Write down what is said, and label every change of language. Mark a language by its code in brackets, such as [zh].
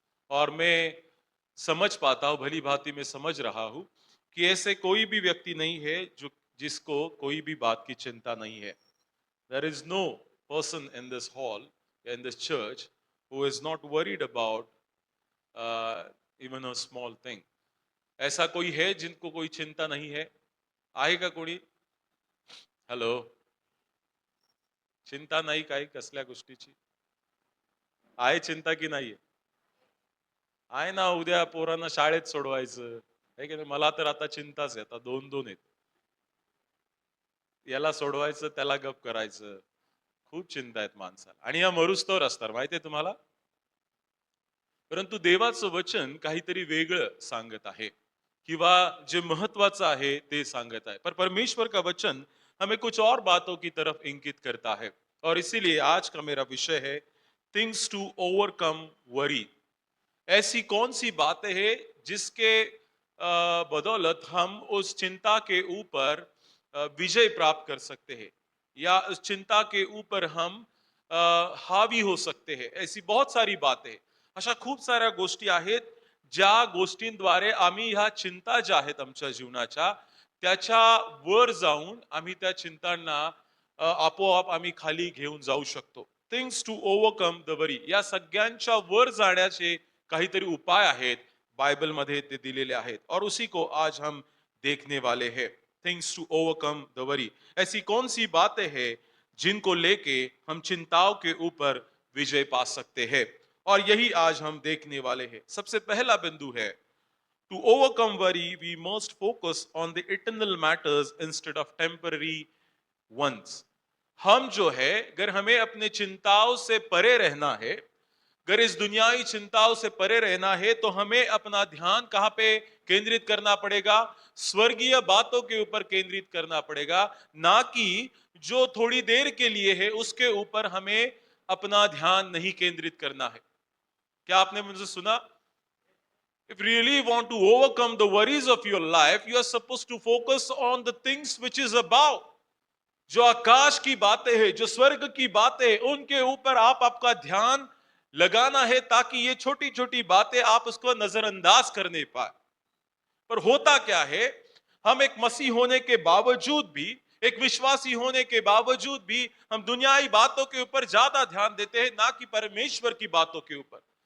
[hi] और मैं समझ पाता हूं, भली भांति में समझ रहा हूं कि ऐसे कोई भी व्यक्ति नहीं है जो जिसको कोई भी बात की चिंता नहीं है। [en] There is no person in this hall, in this church, who is not worried about even a small thing. [hi] ऐसा कोई है जिनको कोई चिंता नहीं है? [mr] आहे का कोणी? हॅलो, चिंता नाही काही कसल्या गोष्टीची? आहे चिंता की नाहीये? आहे ना, उद्या पोरांना शाळेत सोडवायचं आहे की नाही? मला तर आता चिंताच आहे, आता दोन दोन आहेत. याला सोडवायचं, त्याला गप करायचं, खूप चिंता आहेत माणसाला, आणि या मरुस्तवर असतात माहितीये तुम्हाला. परंतु देवाचं वचन काहीतरी वेगळं सांगत आहे, किंवा जे महत्वाचं आहे ते सांगत आहे। [hi] पर परमेश्वर का वचन हमें कुछ और बातों की तरफ इंगित करता है। और इसीलिए आज का मेरा विषय है [en] Things to overcome worry. [hi] ऐसी कौन सी बातें हैं जिसके बदौलत हम उस चिंता के ऊपर विजय प्राप्त कर सकते हैं, या उस चिंता के ऊपर हम हावी हो सकते हैं। ऐसी बहुत सारी बातें, [mr] अशा खूप साऱ्या गोष्टी आहेत ज्या गोष्टींद्वारे आम्ही ह्या चिंता ज्या आहेत आमच्या जीवनाच्या, त्याच्या वर जाऊन आम्ही त्या चिंतांना आपोआप आम्ही खाली घेऊन जाऊ शकतो। [en] things to overcome the worry, [mr] या सगळ्यांच्या वर जाण्याचे काहीतरी उपाय आहेत, बाइबल मध्ये ते दिलेले आहेत, [hi] और उसी को आज हम देखने वाले हैं। [en] things to overcome the worry, [hi] ऐसी कौन सी बातें हैं जिनको लेके हम चिंताओं के ऊपर विजय पा सकते हैं, और यही आज हम देखने वाले हैं। सबसे पहला बिंदु है, [en] To overcome worry we must focus on the eternal matters instead of temporary ones. [hi] हम जो है, अगर हमें अपने चिंताओं से परे रहना है, अगर इस दुनियावी चिंताओं से परे रहना है, तो हमें अपना ध्यान कहां पे केंद्रित करना पड़ेगा? स्वर्गीय बातों के ऊपर केंद्रित करना पड़ेगा, ना कि जो थोड़ी देर के लिए है उसके ऊपर हमें अपना ध्यान नहीं केंद्रित करना है। क्या आपने मुझे सुना? [en] If you really want to overcome the worries of your life, you are supposed to focus on the things which is above। [hi] जो आकाश की बातें हैं, जो स्वर्ग की बातें हैं, उनके ऊपर आप आपका ध्यान लगाना है ताकि ये छोटी छोटी बातें आप उसको नजरअंदाज करने पाए। पर होता क्या है, हम एक मसीह होने के बावजूद भी, एक विश्वासी होने के बावजूद भी हम दुनियाई बातों के ऊपर ज्यादा ध्यान देते हैं, ना कि परमेश्वर की बातों के ऊपर।